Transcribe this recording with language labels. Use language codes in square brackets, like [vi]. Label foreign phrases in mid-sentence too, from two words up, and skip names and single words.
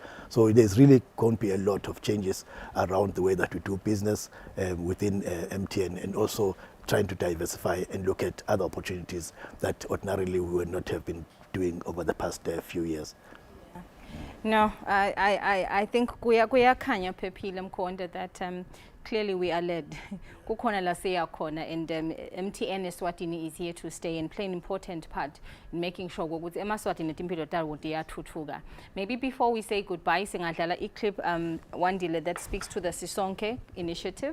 [en] So there's really going to be a lot of changes around the way that we do business within MTN, and also trying to diversify and look at other opportunities that ordinarily we would not have been doing over the past few years. No, I think [ss] kuyakhanya phephile [en] Mkhonto that clearly we are led. [ss] Kukhona la siyakhona, [en] and MTN Eswatini is here to stay and play an important part in making sure [ss] ukuthi eMaswatini timpilo tawo tiyathuthuka. [en] Maybe before we say goodbye, singadlala clip Wandile that speaks to the Sisonke initiative.